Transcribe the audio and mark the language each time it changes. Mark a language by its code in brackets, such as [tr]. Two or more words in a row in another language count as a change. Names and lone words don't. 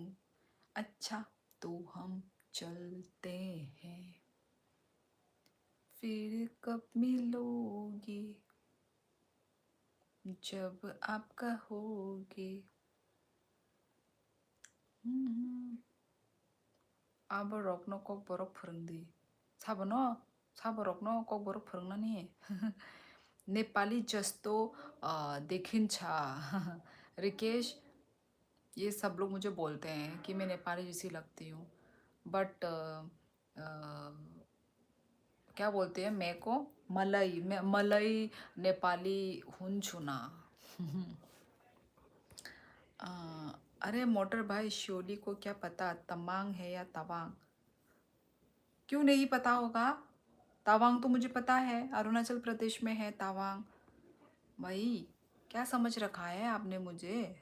[hi] अच्छा तो हम चलते हैं, फिर कब मिलोगे जब आप कहोगे। [brx] अब रकनो कक बरक फोरोंदी। साबनो साबरकनो कक बरक फोरोंनानि। [ne] नेपाली जस्तो देखिन्छ। रिकेश, [hi] ये सब लोग मुझे बोलते हैं कि मैं नेपाली जैसी लगती हूँ, बट क्या बोलते हैं मैं को? [ne] मलई, मैं मलई नेपाली हुन्छु ना। [hi] अ, अरे मोटर भाई, श्योली को क्या पता तमांग है या तवांग? क्यों नहीं पता होगा? तवांग तो मुझे पता है, अरुणाचल प्रदेश में है तवांग। भाई क्या समझ रखा है आपने मुझे?